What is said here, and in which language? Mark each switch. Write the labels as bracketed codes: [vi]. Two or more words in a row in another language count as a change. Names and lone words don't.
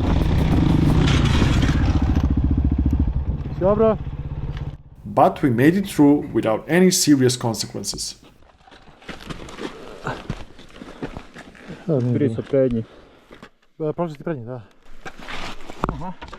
[hr] Dobro. [en] But we made it through without any serious consequences. [hr] Prije su prednji. Prošli ti prednji, da. Aha.